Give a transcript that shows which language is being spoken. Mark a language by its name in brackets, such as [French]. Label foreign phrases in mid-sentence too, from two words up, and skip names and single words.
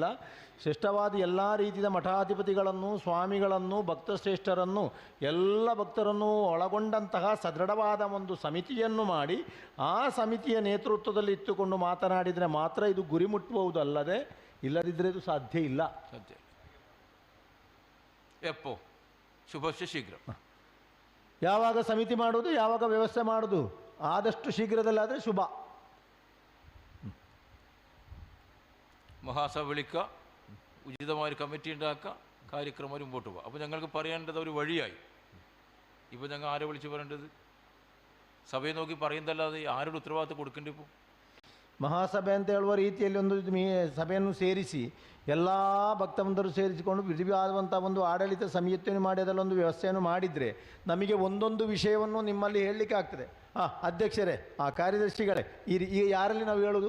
[Kannada] ಶ್ರೇಷ್ಠವಾದ ಎಲ್ಲ ರೀತಿಯ ಮಠಾಧಿಪತಿಗಳನ್ನು, ಸ್ವಾಮಿಗಳನ್ನು, ಭಕ್ತಶ್ರೇಷ್ಠರನ್ನು, ಎಲ್ಲ ಭಕ್ತರನ್ನು ಒಳಗೊಂಡಂತಹ ಸದೃಢವಾದ ಒಂದು ಸಮಿತಿಯನ್ನು ಮಾಡಿ ಆ ಸಮಿತಿಯ ನೇತೃತ್ವದಲ್ಲಿ ಇಟ್ಟುಕೊಂಡು ಮಾತನಾಡಿದರೆ ಮಾತ್ರ ಇದು ಗುರಿ ಮುಟ್ಟುವುದಲ್ಲದೆ ಇಲ್ಲದಿದ್ದರೆ ಇದು ಸಾಧ್ಯ ಇಲ್ಲ. ಸಾಧ್ಯ ಎಪ್ಪೋ [Sanskrit] ಶುಭಶ್ಯ ಶೀಘ್ರ. [Kannada] ಯಾವಾಗ ಸಮಿತಿ ಮಾಡುವುದು, ಯಾವಾಗ ವ್ಯವಸ್ಥೆ ಮಾಡುವುದು, ಆದಷ್ಟು ಶೀಘ್ರದಲ್ಲಾದರೆ ಶುಭ. [Malayalam] മഹാസഭ വിളിക്കുക, ഉചിതമായ കമ്മിറ്റി ഉണ്ടാക്കുക, കാര്യക്രമം മുമ്പോട്ട് പോകുക. അപ്പോൾ ഞങ്ങൾക്ക് പറയേണ്ടത് ഒരു വഴിയായി. ഇപ്പോൾ ഞങ്ങൾ ആരെ വിളിച്ച് പറയേണ്ടത്? സഭയെ നോക്കി പറയുന്നതല്ലാതെ ആരുടെ ഉത്തരവാദിത്വം കൊടുക്കേണ്ടി ഇപ്പോൾ? [Kannada] ಮಹಾಸಭೆ ಅಂತ ಹೇಳುವ ರೀತಿಯಲ್ಲಿ ಒಂದು ಸಭೆಯನ್ನು ಸೇರಿಸಿ ಎಲ್ಲ ಭಕ್ತಬಂಧರು ಸೇರಿಸಿಕೊಂಡು ವಿಧಿವಾದಂಥ ಒಂದು ಆಡಳಿತ ಸಮಿತಿಯನ್ನು ಮಾಡಿ ಅದರಲ್ಲೊಂದು ವ್ಯವಸ್ಥೆಯನ್ನು ಮಾಡಿದರೆ ನಮಗೆ ಒಂದೊಂದು ವಿಷಯವನ್ನು ನಿಮ್ಮಲ್ಲಿ ಹೇಳಲಿಕ್ಕೆ ಆಗ್ತದೆ. ಅಧ್ಯಕ್ಷರೇ, ಕಾರ್ಯದರ್ಶಿಗಳೇ, ಈ ಯಾರಲ್ಲಿ ನಾವು ಹೇಳೋದು?